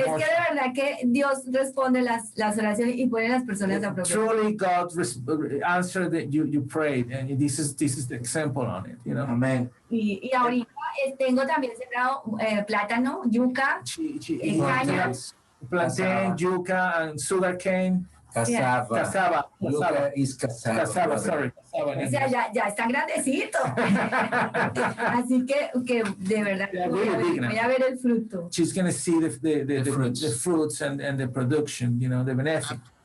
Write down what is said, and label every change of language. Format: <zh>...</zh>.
<es>es que de verdad que Dios responde las oraciones y pone a las personas a propósito.</es> <en>Truly, God answered that you prayed, and this is the example on it. You know. Amen.</en> <es>Y ahorita tengo también sembrado plátano, yuca, caña,</es> <en>plantain, yuca, and sugarcane. Cassava. Yuca is cassava. Cassava, sorry.</en> <es>O sea, ya está grandecito. Así que de verdad voy a ver el fruto.</es> <en>She's going to see the fruits and the production, you know, the benefit.</en>